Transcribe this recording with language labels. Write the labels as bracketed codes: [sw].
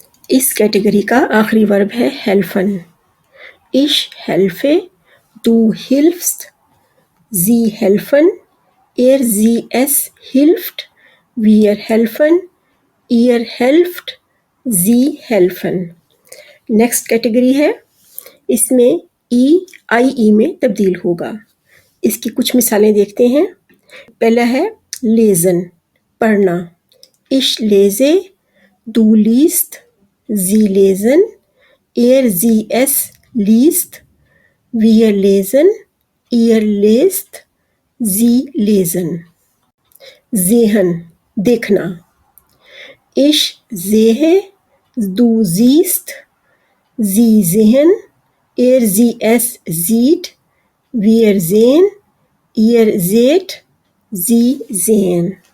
[hi] इस कैटेगरी का आखिरी वर्ब है हेल्फन। [de] ich helfe, du hilfst, sie helfen, es hilft, wir helfen, ihr helft, sie helfen। [hi] Next category है, इसमें आई में तब्दील होगा। इसकी कुछ मिसालें देखते हैं। पहला है लेजन पढ़ना। [de] ich lese, du liest, sie lesen, es liest, wir lesen, ihr lest, sie lesen। sehen देखना। ich sehe, du siehst, sie sehen, es sieht, wir sehen, ihr seht, sie sehen।